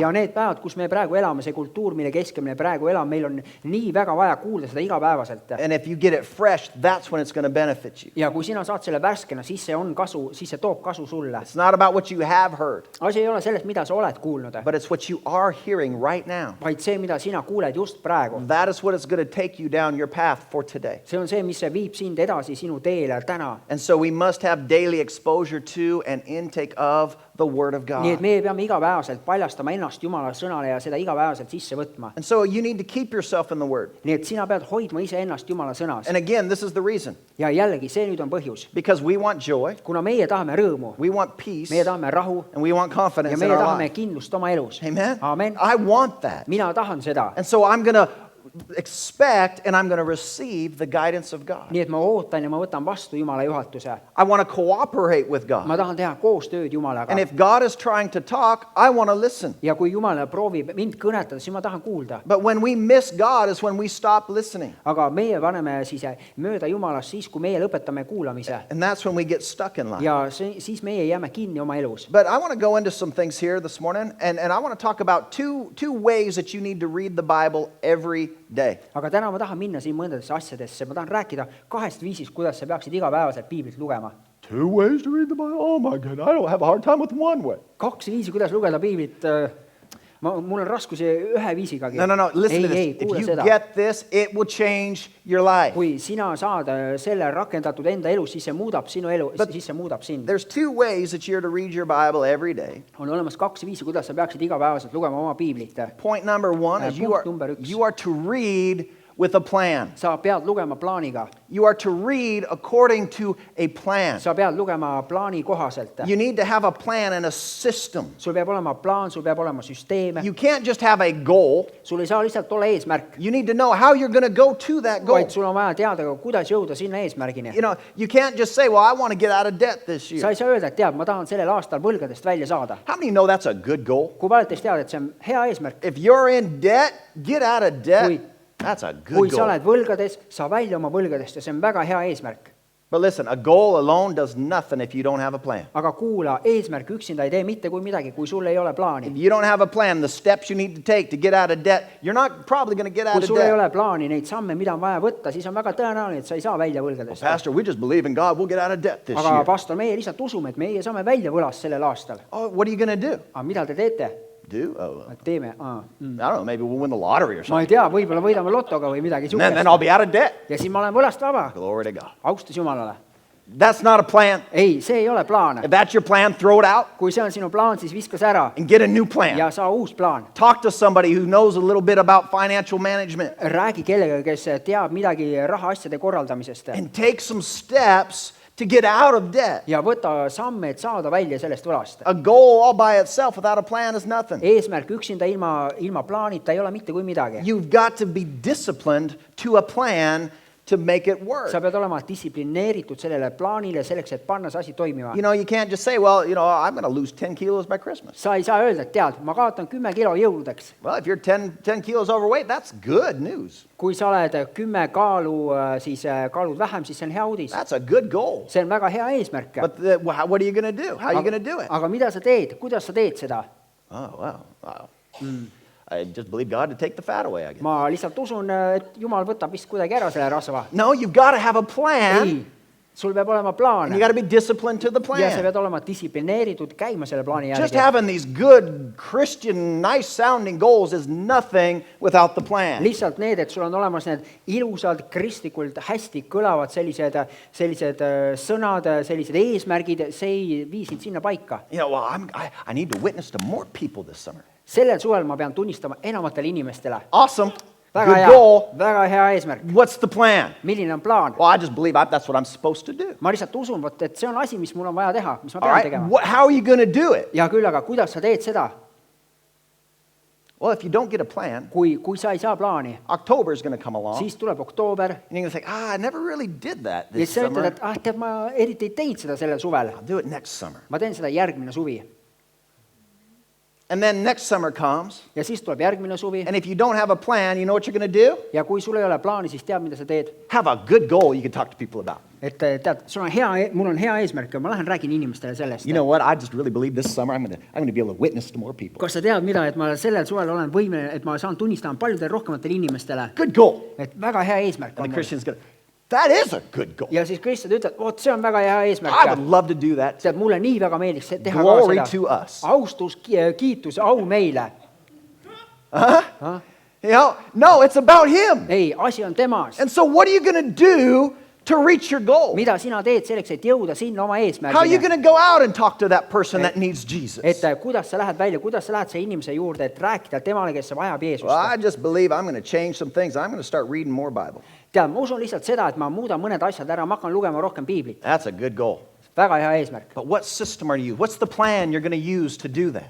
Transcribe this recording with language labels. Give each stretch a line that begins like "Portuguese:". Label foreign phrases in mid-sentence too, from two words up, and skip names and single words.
Estonian: Ja need päevad, kus me praegu elame, see kultuur, mille keskel me praegu elame, meil on nii väga vaja kuulda seda igapäevaselt.
English: And if you get it fresh, that's when it's going to benefit you.
Estonian: Ja kui sina saad selle värskena, siis see on kasu, siis see toob kasu sulle.
English: It's not about what you have heard.
Estonian: Asi ei ole sellest, mida sa oled kuulnud,
English: but it's what you are hearing right now.
Estonian: Vaid see, mida sina kuuled just praegu.
English: That is what is going to take you down your path for today.
Estonian: See on see, mis viib sind edasi sinu teele täna.
English: And so we must have daily exposure to and intake of the Word of God.
Estonian: Nii et me peame igapäevaselt paljastama ennast Jumala sõnale ja seda igapäevaselt sisse võtma.
English: And so you need to keep yourself in the Word.
Estonian: Nii et sina pead hoidma ise ennast Jumala sõnas.
English: And again, this is the reason.
Estonian: Ja jällegi, see nüüd on põhjus.
English: Because we want joy.
Estonian: Kuna meie tahame rõõmu.
English: We want peace.
Estonian: Meie tahame rahu.
English: And we want confidence in our life.
Estonian: Ja meie tahame kindlust oma elus.
English: Amen.
Estonian: Amen.
English: I want that.
Estonian: Mina tahan seda.
English: And so I'm going to expect and I'm going to receive the guidance of God.
Estonian: Nii et ma ootan ja ma võtan vastu Jumala juhatuse.
English: I want to cooperate with God.
Estonian: Ma tahan teha koostööd Jumalaga.
English: And if God is trying to talk, I want to listen.
Estonian: Ja kui Jumal proovib mind kõnetada, siis ma tahan kuulda.
English: But when we miss God is when we stop listening.
Estonian: Aga meie paneme siis mööda Jumalast siis, kui meie lõpetame kuulamise.
English: And that's when we get stuck in life.
Estonian: Ja siis meie jääme kinni oma elus.
English: But I want to go into some things here this morning and I want to talk about two ways that you need to read the Bible every day.
Estonian: Aga täna ma tahan minna siin mõndadesse asjadesse. Ma tahan rääkida kahest viisist, kuidas sa peaksid igapäevaselt Piiblit lugema.
English: 2 ways to read the Bible? Oh my God, I don't have a hard time with one way.
Estonian: 2 viisi, kuidas lugeda Piiblit. Mul on raskusi ühe viisigagi.
English: No, listen to this. If you get this, it will change your life.
Estonian: Kui sina saad selle rakendatud enda elus, siis see muudab sinu elu, siis see muudab sind.
English: There's 2 ways that you're to read your Bible every day.
Estonian: On olemas 2 viisi, kuidas sa peaksid igapäevaselt lugema oma Piiblit.
English: Point number 1 is you are to read with a plan.
Estonian: Sa pead lugema plaaniga.
English: You are to read according to a plan.
Estonian: Sa pead lugema plaani kohaselt.
English: You need to have a plan and a system.
Estonian: Sul peab olema plaan, sul peab olema süsteem.
English: You can't just have a goal.
Estonian: Sul ei saa lihtsalt olla eesmärk.
English: You need to know how you're going to go to that goal.
Estonian: Vaid sul on vaja teada, kuidas jõuda sinna eesmärgini.
English: You can't just say, well, I want to get out of debt this year.
Estonian: Sa ei saa öelda, et tead, ma tahan sellel aastal võlgadest välja saada.
English: How many know that's a good goal?
Estonian: Kui paljud teist teavad, et see on hea eesmärk?
English: If you're in debt, get out of debt. That's a good goal.
Estonian: Kui sa oled võlgades, saa välja oma võlgadest ja see on väga hea eesmärk.
English: But listen, a goal alone does nothing if you don't have a plan.
Estonian: Aga kuula, eesmärk üksinda ei tee mitte kui midagi, kui sul ei ole plaani.
English: If you don't have a plan, the steps you need to take to get out of debt, you're not probably going to get out of debt.
Estonian: Kui sul ei ole plaani, neid samme, mida on vaja võtta, siis on väga tõenäoline, et sa ei saa välja võlgadest.
English: Pastor, we just believe in God, we'll get out of debt this year.
Estonian: Aga pastor, meie lihtsalt usume, et meie saame välja võlast sellel aastal.
English: Oh, what are you going to do?
Estonian: Aga mida te teete? Teeme.
English: I don't know, maybe we'll win the lottery or something.
Estonian: Ma ei tea, võib-olla võidame lotoga või midagi
English: And then I'll be out of debt.
Estonian: Ja siis ma olen võlast vaba.
English: Glory to God.
Estonian: Austus Jumalale.
English: That's not a plan.
Estonian: Ei, see ei ole plaan.
English: If that's your plan, throw it out.
Estonian: Kui see on sinu plaan, siis viska see ära.
English: And get a new plan.
Estonian: Ja saa uus plaan.
English: Talk to somebody who knows a little bit about financial management.
Estonian: Räägi kellega, kes teab midagi rahaasjade korraldamisest.
English: And take some steps to get out of debt.
Estonian: Ja võta samme, et saada välja sellest võlast.
English: A goal all by itself without a plan is nothing.
Estonian: Eesmärk üksinda ilma plaanita ei ole mitte kui midagi.
English: You've got to be disciplined to a plan to make it work.
Estonian: sa pead olema distsiplineeritud sellele plaanile selleks, et panna see asi toimima.
English: You know, you can't just say, well, I'm going to lose 10 kilos by Christmas.
Estonian: sa ei saa öelda, et tead, ma kaotan 10 kilo jõuludeks.
English: Well, if you're 10 kilos overweight, that's good news.
Estonian: kui sa oled 10 kaalu, siis kaalud vähem, siis see on hea uudis.
English: That's a good goal.
Estonian: see on väga hea eesmärk.
English: But what are you going to do? How are you going to do it?
Estonian: aga mida sa teed, kuidas sa teed seda?
English: Oh, wow. I just believe God to take the fat away, I guess.
Estonian: ma lihtsalt usun, et Jumal võtab vist kuidagi ära selle rasva.
English: No, you've got to have a plan.
Estonian: ei, sul peab olema plaan.
English: You got to be disciplined to the
Estonian: ja sa
English: plan.
Estonian: pead olema distsiplineeritud käima selle plaani
English: Just
Estonian: järgi.
English: having these good Christian, nice sounding goals is nothing without the plan.
Estonian: lihtsalt need, et sul on olemas need ilusad, kristlikult hästi kõlavad sellised sõnad, sellised eesmärgid, see ei vii sind sinna paika.
English: Well, I need to witness to more people this summer.
Estonian: sellel suvel ma pean tunnistama enamatele inimestele.
English: Awesome.
Estonian: väga
English: Good
Estonian: hea,
English: goal.
Estonian: väga hea eesmärk.
English: What's the plan?
Estonian: milline on plaan?
English: Well, I just believe that's what I'm supposed to do.
Estonian: ma lihtsalt usun, vot, et see on asi, mis mul on vaja teha, mis ma
English: All
Estonian: pean
English: right.
Estonian: tegema.
English: How are you going to do it?
Estonian: ja küll, aga kuidas sa teed seda?
English: Well, if you don't get a plan,
Estonian: kui sa ei saa plaani,
English: October is going to come along.
Estonian: siis tuleb oktoober
English: And you're going to think, I never really did that
Estonian: ja
English: this
Estonian: siis sa ütled,
English: summer.
Estonian: et tead, ma eriti ei teinud seda sellel suvel.
English: I'll do it next summer.
Estonian: ma teen seda järgmine suvi.
English: And then next summer comes.
Estonian: ja siis tuleb järgmine suvi.
English: And if you don't have a plan, you know what you're going to do?
Estonian: ja kui sul ei ole plaani, siis tead, mida sa teed.
English: Have a good goal you can talk to people about.
Estonian: et tead, sul on hea, mul on hea eesmärk ja ma lähen räägin inimestele sellest.
English: You know what? I just really believe this summer I'm going to be able to witness to more people.
Estonian: kas sa tead, mida, et ma sellel suvel olen võimeline, et ma saan tunnistama paljudele rohkematele inimestele.
English: Good goal.
Estonian: et väga hea eesmärk
English: And the
Estonian: on mul.
English: Christian's going to, that is a good goal.
Estonian: ja siis kristlased ütlevad, vot see on väga hea
English: I
Estonian: eesmärk.
English: would love to do that.
Estonian: tead, mulle nii väga meeldiks teha
English: Glory
Estonian: ka
English: to
Estonian: seda.
English: us.
Estonian: austus, kiitus, au meile.
English: No, it's about him.
Estonian: ei, asi on temas.
English: And so what are you going to do to reach your goal?
Estonian: mida sina teed selleks, et jõuda sinna oma
English: How are you
Estonian: eesmärgini?
English: going to go out and talk to that person that needs Jesus?
Estonian: et kuidas sa lähed välja, kuidas sa lähed selle inimese juurde, et rääkida temale, kes vajab
English: Well,
Estonian: Jeesust.
English: I just believe I'm going to change some things. I'm going to start reading more Bible.
Estonian: tead, ma usun lihtsalt seda, et ma muudan mõned asjad ära, ma hakkan lugema rohkem piiblit.
English: That's a good goal.
Estonian: väga hea eesmärk.
English: But what system are you? What's the plan you're going to use to do that?